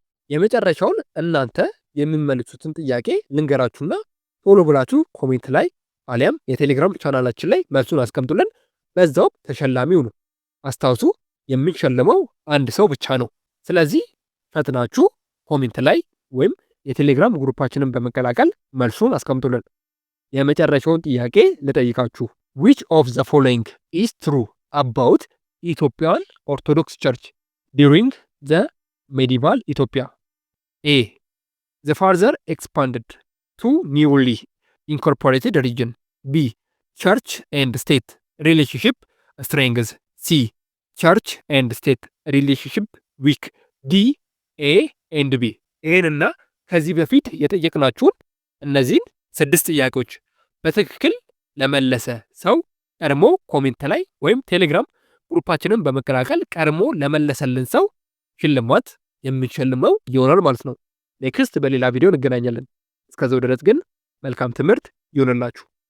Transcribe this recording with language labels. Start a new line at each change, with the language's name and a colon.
Amharic: የመጨረሻውን እናንተ የሚመልሱትን ጥያቄ ልንገራችሁና ቶሎ ብላችሁ ኮሜንት ላይ አሊያም የቴሌግራም ቻናላችን ላይ መልሱን አስቀምጡልን። በዛው ተሸላሚው ነው። አስታውሱ የምንሸልመው አንድ ሰው ብቻ ነው። ስለዚህ ፈጥናችሁ ኮሜንት ላይ ወይም የቴሌግራም ግሩፓችንን በመቀላቀል መልሱን አስቀምጡልን። የመጨረሻውን ጥያቄ ልጠይቃችሁ።
English: which of the following is true about Ethiopian Orthodox Church during the medieval Ethiopia? A. The further expanded to newly incorporated region. B. Church and state relationship strengths. C. Church and state relationship weak. D. A and B.
Amharic: ኤን እና ከዚህ በፊት የጠየቅናችሁን እነዚህን 6 ጥያቄዎች በትክክል ለመለሰ ሰው ቀድሞ ኮሜንት ላይ ወይም ቴሌግራም ግሩፓችንን በመቀላቀል ቀድሞ ለመለሰልን ሰው ሽልማት የምንሸልመው ይሆናል ማለት ነው። ኔክስት በሌላ ቪዲዮ እንገናኛለን። እስከዛው ድረስ ግን መልካም ትምህርት ይሁንላችሁ።